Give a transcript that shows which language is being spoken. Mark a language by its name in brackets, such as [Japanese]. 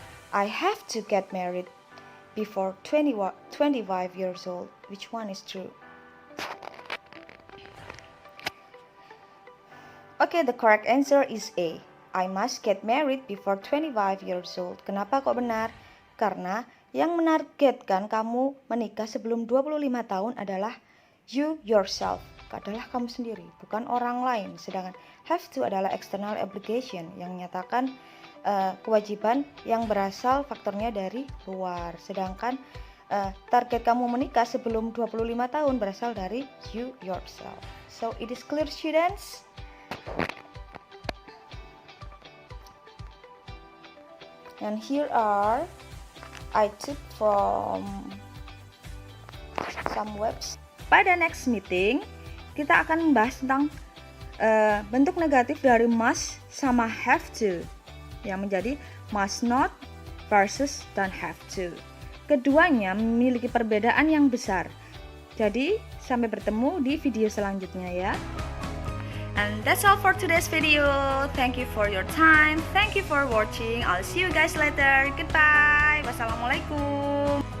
[English] I have to get married before 25 years old. Which one is true? Okay, the correct answer is A. I must get married before 25 years old. [Indonesian] Kenapa kok benar? Karena yang menargetkan kamu menikah sebelum 25 tahun adalah [English] you yourself, [Indonesian] adalah kamu sendiri, bukan orang lain. Sedangkan have to adalah [English] external obligation [Indonesian] yang menyatakan kewajiban yang berasal faktornya dari luar. Sedangkan target kamu menikah sebelum 25 tahun berasal dari [English] you yourself. So it is clear, students? And here are I took from some webs. [Indonesian] Pada [English] next meeting [Indonesian] kita akan membahas tentang bentuk negatif dari must sama have to, yang menjadi must not versus dan have to. Keduanya memiliki perbedaan yang besar. Jadi sampai bertemu di video selanjutnya ya. [English] And that's all for today's video. Thank you for your time. Thank you for watching. I'll see you guys later. Goodbye. Wassalamualaikum.